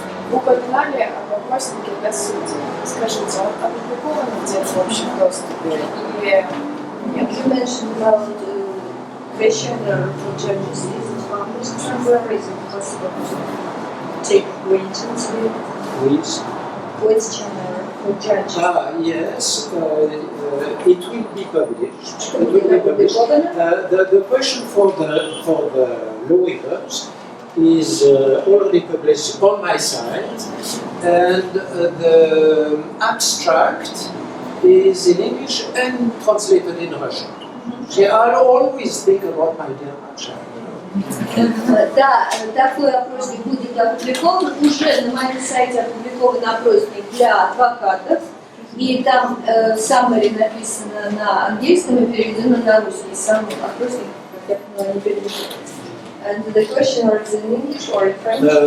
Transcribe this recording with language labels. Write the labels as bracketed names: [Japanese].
[Russian] Вы упоминали об опроснике для судей. Скажите, он опубликован где-то в общем доступе или нет? [English] You mentioned about questionnaire for judges. Is it published somewhere? Is it possible to take ratings with questionnaire for judges? Yes, it will be published. The question for the lawyers is already published on my site, and the abstract is in English and translated in Russian. See, I always think about my dear Russia. [Russian] Да, такой опросник будет опубликован. Уже на моем сайте опубликован опросник для адвокатов. И там summary написано на английском и переведено на русский. Сам опросник, как я поняла, не переведен. [English] And the question is in English or in French?